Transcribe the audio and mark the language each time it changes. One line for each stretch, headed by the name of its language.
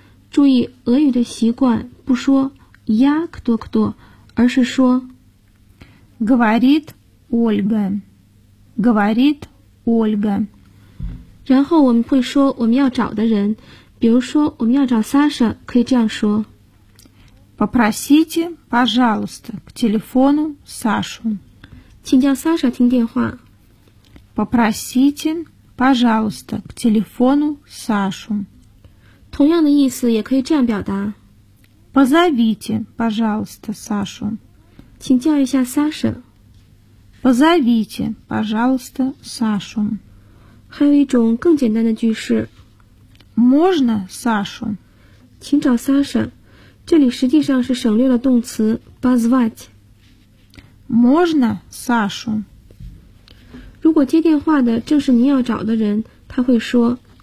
Chinese: 注意俄语的习惯，不说
Russian: Я кто-кто，
Chinese: 而是说
Russian: Говорит Ольга。 Говорит Ольга。
Chinese: 然后我们会说我们要找的人，比如说我们要找 Саша， 可以这样说
Russian: Попросите, пожалуйста, к телефону Сашу.
Chinese: 请叫 Саша 听电话。
Russian: Попросите, пожалуйста, к телефону Сашу.
Chinese: 同样的意思也可以这样表达。
Russian: Позовите, пожалуйста, Сашу.
Chinese: 请叫一下 Саша.
Russian: Позовите, пожалуйста, Сашу.
Chinese: 还有一种更简单的句式
Russian: можно Сашу，
Chinese: 请找 Саша， 这里实际上是省略了动词 позвать。
Russian: можно Сашу，
Chinese: 如果接电话的正是您要找的人，他会说